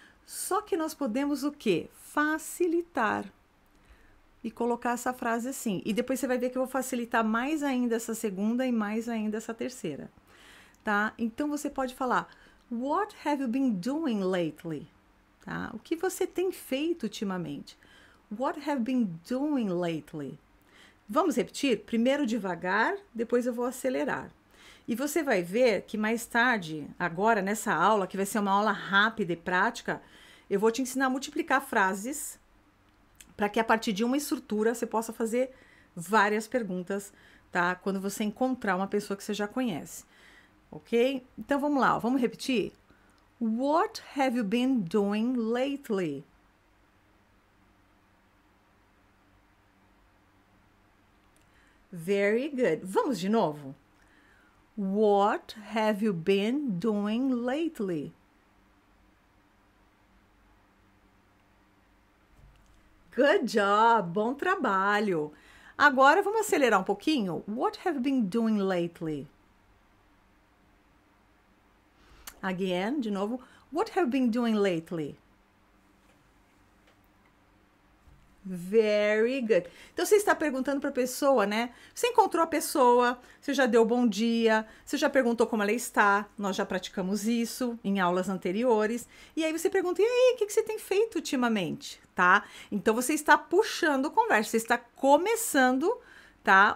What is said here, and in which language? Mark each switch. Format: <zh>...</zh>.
<pt>Só que nós podemos o quê? Facilitar. E colocar essa frase assim. E depois você vai ver que eu vou facilitar mais ainda essa segunda e mais ainda essa terceira, tá? Então, você pode falar,</pt> <en>what have you been doing lately?</en> <pt>Tá? O que você tem feito ultimamente?</pt> <en>What have you been doing lately?</en> <pt>Vamos repetir? Primeiro devagar, depois eu vou acelerar. E você vai ver que mais tarde, agora nessa aula, que vai ser uma aula rápida e prática, eu vou te ensinar a multiplicar frases para que a partir de uma estrutura você possa fazer várias perguntas, tá? Quando você encontrar uma pessoa que você já conhece, ok? Então vamos lá, ó, vamos repetir?</pt> <en>What have you been doing lately? Very good.</en> <pt>Vamos de novo?</pt> <en>What have you been doing lately? Good job,</en> <pt>bom trabalho. Agora vamos acelerar um pouquinho.</pt> <en>What have you been doing lately? Again,</en> <pt>de novo.</pt> <en>What have you been doing lately? Very good.</en> <pt>Então, você está perguntando para a pessoa, né? Você encontrou a pessoa, você já deu bom dia, você já perguntou como ela está, nós já praticamos isso em aulas anteriores. E aí você pergunta, e aí, o que você tem feito ultimamente, tá? Então, você está puxando conversa, você está começando, tá?</pt>